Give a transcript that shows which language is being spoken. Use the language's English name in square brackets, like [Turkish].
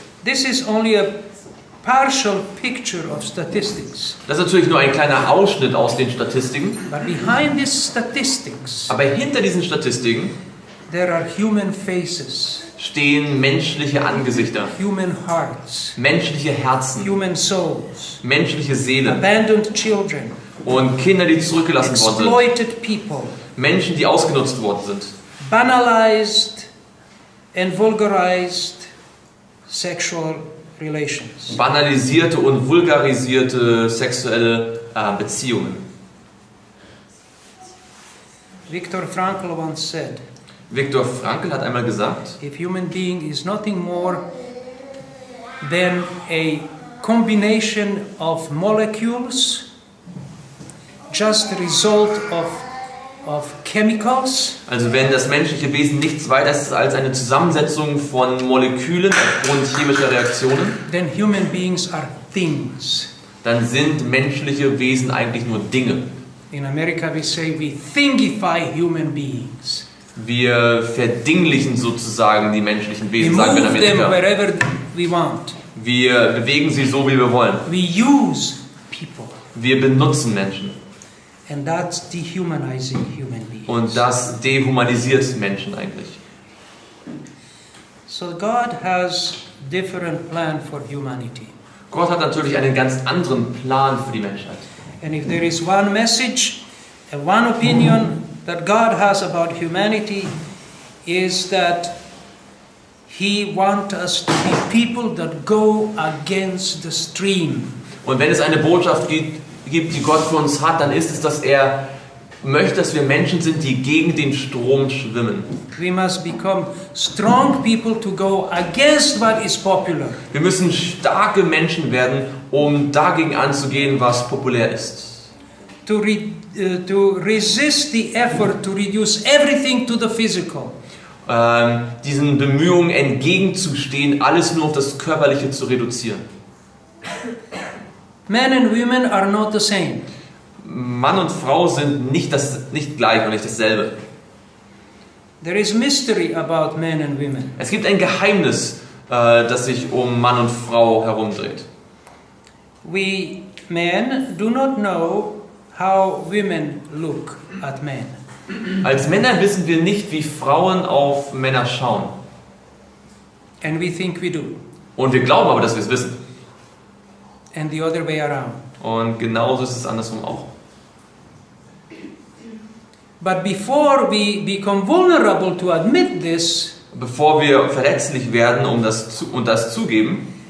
[English] This is only a partial picture of statistics. [German] Das ist natürlich nur ein kleiner Ausschnitt aus den Statistiken, [English] But behind these statistics, [German] aber hinter diesen Statistiken [English] there are human faces, [German] stehen menschliche Angesichter, [English] human hearts, [German] menschliche Herzen, [English] human souls, [German] menschliche Seelen [English] abandoned children, [German] und Kinder, die zurückgelassen worden sind, [English] exploited people, [German] Menschen, die ausgenutzt worden sind. [English] banalized and vulgarized sexual relations. [German] Banalisierte und vulgarisierte sexuelle Beziehungen. [English] Viktor Frankl once said, [German] Viktor Frankl hat einmal gesagt, [English] if human being is nothing more than a combination of molecules, just a result of chemicals, [German] Also wenn das menschliche Wesen nichts weiter ist als eine Zusammensetzung von Molekülen aufgrund chemischer Reaktionen, [English] then human beings are things. [German] dann sind menschliche Wesen eigentlich nur Dinge. [English] In America we say we thingify human beings. [German] Wir verdinglichen sozusagen die menschlichen [English] We [German] Wesen, sagen wir in [English] move them [German] Amerika. [English] wherever we want. [German] Wir bewegen sie so, wie wir wollen. [English] We use people. [German] Wir benutzen Menschen. [English] And that's dehumanizing human beings. [German] Und das dehumanisiert Menschen eigentlich. [English] So God has different plan for humanity. [German] Gott hat natürlich einen ganz anderen Plan für die Menschheit. [English] And if there is one message, and one opinion that God has about humanity is that He wants us to be people that go against the stream. [German] Und wenn es eine Botschaft gibt, die Gott für uns hat, dann ist es, dass er möchte, dass wir Menschen sind, die gegen den Strom schwimmen. [English] We must become strong people to go against what is popular. [German] Wir müssen starke Menschen werden, um dagegen anzugehen, was populär ist. [English] To resist the effort to reduce everything to the physical. [German] Diesen Bemühungen entgegenzustehen, alles nur auf das Körperliche zu reduzieren. [English] Men and women are not the same. [German] Mann und Frau sind nicht gleich und nicht dasselbe. [English] There is mystery about men and women. [German] Es gibt ein Geheimnis, das sich um Mann und Frau herumdreht. [English] We men do not know how women look at men. [German] Als Männer wissen wir nicht, wie Frauen auf Männer schauen. [English] And we think we do. [German] Und wir glauben aber, dass wir es wissen. [English] And the other way around. [German] Und genauso ist es andersrum auch. [English] But before we become vulnerable to admit this, [German] Bevor wir verletzlich werden und das zugeben,